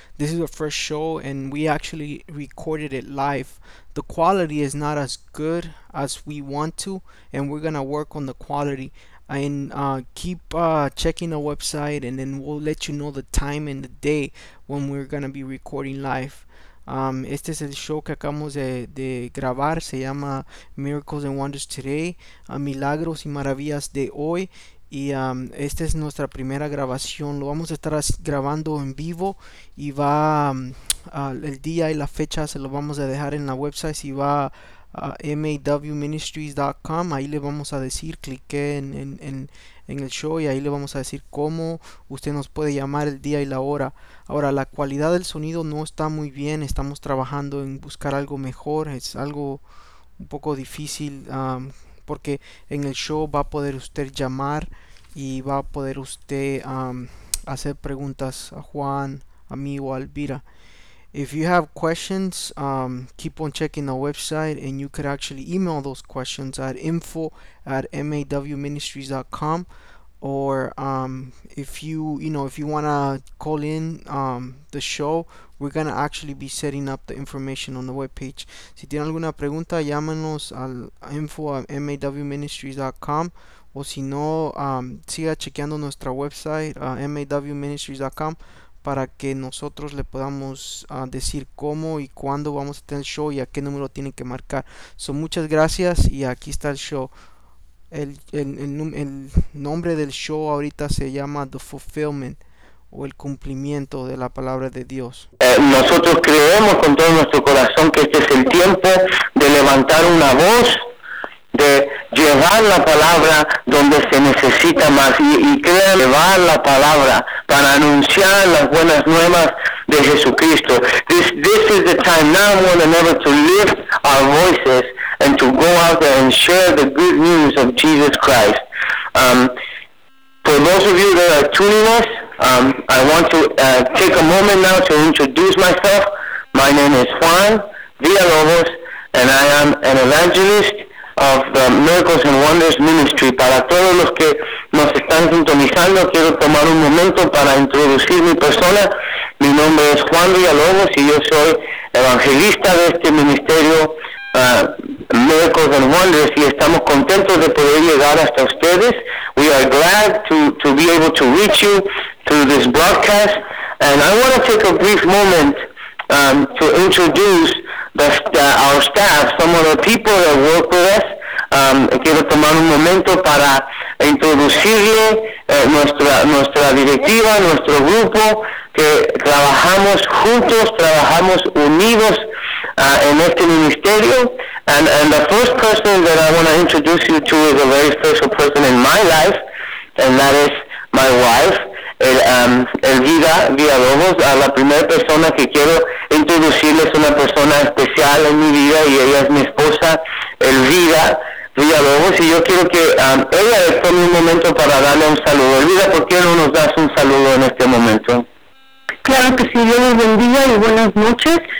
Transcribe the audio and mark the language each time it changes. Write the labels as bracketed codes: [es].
[en] This is our first show, and we actually recorded it live. The quality is not as good as we want to, and we're gonna work on the quality. And keep checking the website, and then we'll let you know the time and the day when we're gonna be recording live. [es] Este es el show que acabamos de grabar. Se llama Miracles and Wonders Today, Milagros y Maravillas de hoy. Y esta es nuestra primera grabación. Lo vamos a estar grabando en vivo y va el día y la fecha se lo vamos a dejar en la website. Si va a mawministries.com, ahí le vamos a decir, clique en el show y ahí le vamos a decir cómo usted nos puede llamar el día y la hora. Ahora, la calidad del sonido no está muy bien. Estamos trabajando en buscar algo mejor. Es algo un poco difícil. Porque en el show va a poder usted llamar y va a poder usted hacer preguntas a Juan, a mí o a Elvira. [en] If you have questions, keep on checking the website and you could actually email those questions at info@mawministries.com or if you want to call in the show, we're going to actually be setting up the information on the webpage. [es] Si tiene alguna pregunta, llámanos al info@mawministries.com o si no, siga chequeando nuestra website, mawministries.com, para que nosotros le podamos decir cómo y cuándo vamos a tener el show y a qué número tiene que marcar. So, muchas gracias y aquí está el show. El nombre del show ahorita se llama The Fulfillment o el cumplimiento de la palabra de Dios. Nosotros creemos con todo nuestro corazón que este es el tiempo de levantar una voz, de llevar la palabra donde se necesita más y creer, llevar la palabra para anunciar las buenas nuevas de Jesucristo. [en] This is the time now more than ever to lift our voices and to go out there and share the good news of Jesus Christ. For those of you that are tuning us, I want to take a moment now to introduce myself. My name is Juan Villalobos, and I am an evangelist of the Miracles and Wonders Ministry. [es] Para todos los que nos están sintonizando, quiero tomar un momento para introducir mi persona. Mi nombre es Juan Villalobos, y yo soy evangelista de este ministerio, Miracles and Wonders, y estamos contentos de poder llegar hasta ustedes. [en] We are glad to be able to reach you through this broadcast, and I want to take a brief moment to introduce our staff, some of the people that work with us. [es] Quiero tomar un momento para introducirle nuestra directiva, nuestro grupo, que trabajamos juntos, trabajamos unidos en este ministerio. [en] And the first person that I want to introduce you to is a very special person in my life, and that is my wife, Elvira Villalobos. [es] La primera persona que quiero introducirles es una persona especial en mi vida, y ella es mi esposa, Elvira Villalobos, y yo quiero que ella tome un momento para darle un saludo. Elvira, ¿por qué no nos das un saludo en este momento? Claro que sí, Dios les bendiga y buenas noches.